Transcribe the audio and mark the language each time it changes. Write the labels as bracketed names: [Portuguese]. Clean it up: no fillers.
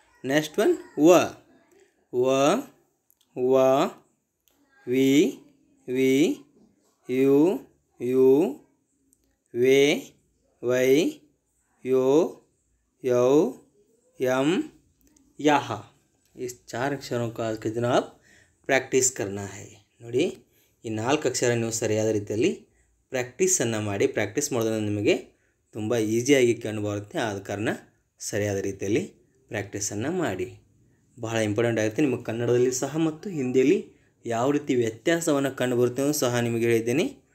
[English] next one [Kannada] ವ, ವ, ವ, V, V, you, you, way, Y, ಯೋ, ಯೌ, [Hindi] यम, यहाँ. इस 4 अक्षरों का आज के दिन आप प्रैक्टिस करना है. [Kannada] ನೋಡಿ, ಈ 4 ಅಕ್ಷರ ನೀವು ಸರಿಯಾದ ರೀತಿಯಲ್ಲಿ ಪ್ರಾಕ್ಟೀಸನ್ನು ಮಾಡಿ. ಪ್ರಾಕ್ಟೀಸ್ ಮಾಡೋದ್ರಿಂದ ನಿಮಗೆ ತುಂಬ ಈಸಿಯಾಗಿ ಕಂಡುಬರುತ್ತೆ. ಆದ ಕಾರಣ ಸರಿಯಾದ ರೀತಿಯಲ್ಲಿ ಪ್ರಾಕ್ಟೀಸನ್ನು ಮಾಡಿ. ಬಹಳ ಇಂಪಾರ್ಟೆಂಟ್ ಆಗುತ್ತೆ. ನಿಮಗೆ ಕನ್ನಡದಲ್ಲಿ ಸಹ ಮತ್ತು ಹಿಂದಿಯಲ್ಲಿ ಯಾವ ರೀತಿ ವ್ಯತ್ಯಾಸವನ್ನು ಕಂಡುಬರುತ್ತೆ ಅನ್ನೋದು ಸಹ ನಿಮಗೆ ಹೇಳಿದ್ದೇನೆ.